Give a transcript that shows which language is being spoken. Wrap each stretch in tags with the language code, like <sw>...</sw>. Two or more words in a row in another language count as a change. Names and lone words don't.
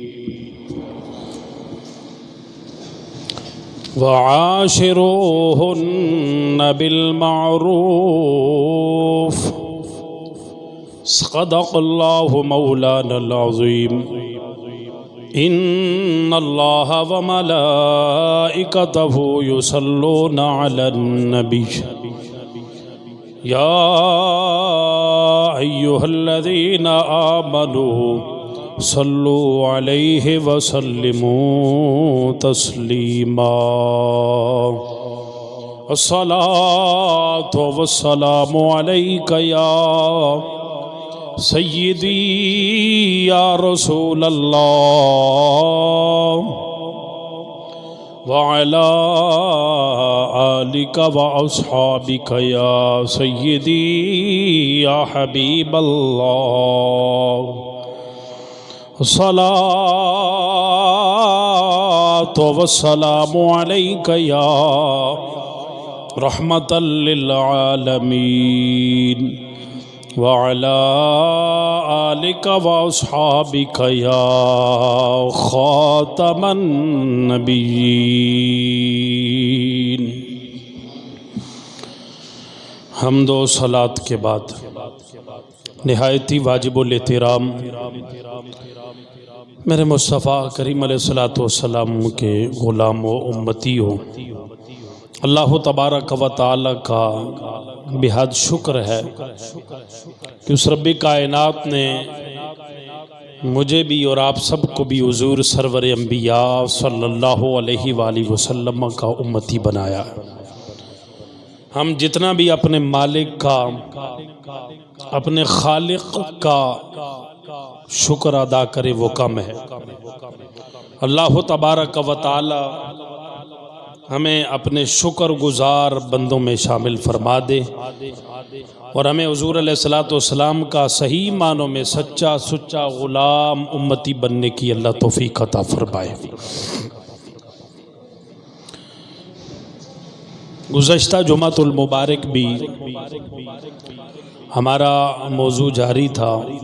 <ar>وعاشروهن بالمعروف صدق الله مولانا العظيم. إن الله وملائكته يصلون على النبي يا أيها الذين آمنوا صلوا عليه وسلموا تسليما. الصلاة والسلام عليك يا سيدي يا رسول الله وعلى آلك وأصحابك يا سيدي يا حبيب الله. الصلاة والسلام عليك يا رحمة للعالمين وعلى آلك وأصحابك يا خاتم النبيين.</ar> <ur>حمد و صلات کے بعد نہایتی واجب الاحترام میرے مصطفیٰ کریم علیہ الصلاۃ والسلام کے غلام و امتی ہو,</ur> <ar>الله تبارك وتعالى</ar> <ur>کا بے حد شکر ہے کہ اس ربِ کائنات نے مجھے بھی اور آپ سب کو بھی حضور سرور انبیاء</ur> <ar>صلى الله عليه وسلم</ar> <ur>کا امتی بنایا. ہم جتنا بھی اپنے مالک کا، اپنے خالق کا شکر ادا کرے وہ کم ہے.</ur> <ar>الله تبارك وتعالى</ar> <ur>ہمیں اپنے شکرگزار بندوں میں شامل فرما دے اور ہمیں حضور</ur> <ar>عليه الصلاة والسلام</ar> <ur>کا صحیح معنوں میں سچا سچا غلام امتی بننے کی اللہ توفیق عطا فرمائے. گزشتہ جمعۃ المبارک بھی ہمارا موضوع جاری تھا.</ur>